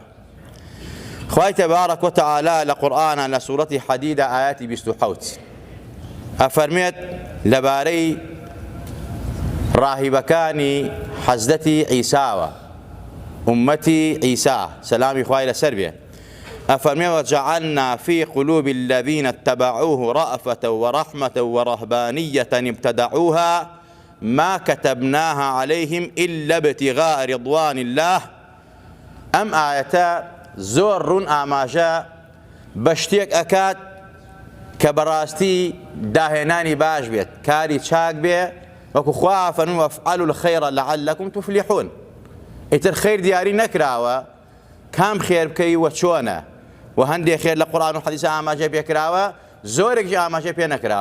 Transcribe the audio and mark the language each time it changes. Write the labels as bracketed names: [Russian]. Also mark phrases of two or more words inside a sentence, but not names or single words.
[Central Kurdish] خوای تەبارەک وتەعالا لە قورئانە لە سوورەتی حەدیدە ئاەتی 27 ئەفەرمێت لەبارەی ڕاهیبەکانی حەزرەتی عیساوە، ئومەتی عیسا سەلامی خوای لەسەر بێ. [Arabic] ئەفەرمێ وجعلنا في قلوب الذين اتبعوه رأفة ورحمة ورهبانية ابتدعوها ما كتبناها عليهم إلا ابتغاء رضوان الله. [Central Kurdish] ئەم ئاەتە زۆر ڕوون ئاماژە بە شتێک ئەکات کە بەڕاستی داهێنانی باش بێت، کاری چاک بێ، وەکو خوا فەرمووی [Arabic] وەفعەلوا الخەیڕ لەعەلەکم توفلیحون. [Central Kurdish] ئیتر خەیر دیاری نەکراوە کام خێر بکەی وە چۆنە، و هەندێک خێر لە قورئان و حەدیث ئاماژە پێکراوە، زۆرێکی ئاماژە پێ نەکراوە.